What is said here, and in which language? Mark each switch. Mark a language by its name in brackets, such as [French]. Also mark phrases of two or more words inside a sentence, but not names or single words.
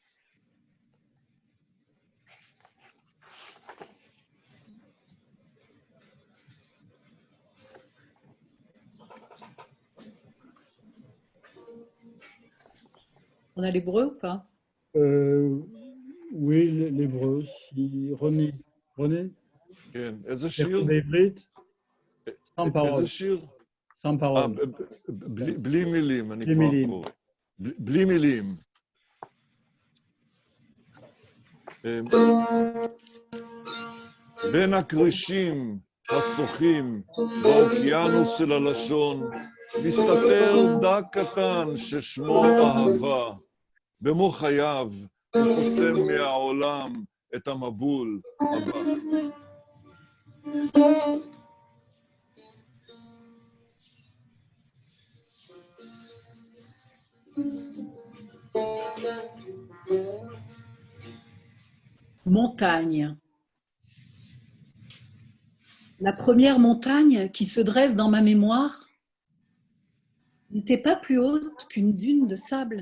[French] On a l'hébreu ou pas? Oui, l'hébreu, si René. [Hebrew] כן, איזה שיר שיר? בעברית? [French] sans parole. [Hebrew] איזה שיר? [French] sans parole. [Hebrew] בלי מילים, אני בלי כבר מילים. פה. בלי מילים. בין הכרישים השוחים באוקיינוס של הלשון, מסתתר דג קטן ששמו אהבה. במו חייו הוא חוסם מהעולם את המבול הבא. [French] Montagne. La première montagne qui se dresse dans ma mémoire n'était pas plus haute qu'une dune de sable.